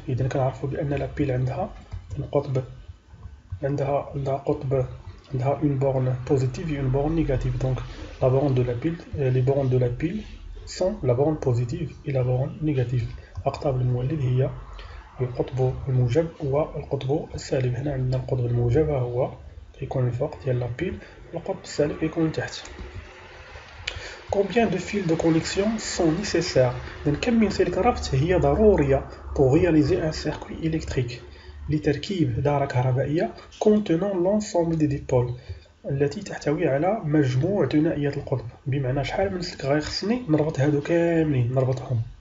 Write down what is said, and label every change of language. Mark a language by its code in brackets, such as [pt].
[ar] إذن كنعرفوا بأن لا بيل عندها القطب عندها قطب عندها [fr] une borne positive et une borne négative. Donc la borne de la pile, les bornes de la pile sont la borne positive et la borne négative. [ar] أقطاب المولد هي القطب الموجب والقطب السالب. هنا عندنا القطب الموجب هو كيكون الفوق ديال لا بيل والقطب السالب كيكون تحت. [fr] Combien de fils de connexion sont nécessaires? [ar] Donc كم من سلك ربط هي ضرورية [fr] pour réaliser un circuit électrique [ar] لتركيب دارة كهربائية [fr] contenant l'ensemble des dipôles [ar] التي تحتوي على مجموع ثنائيات القطب. بمعنى شحال من سلك غيخصني نربط هادو كاملين نربطهم.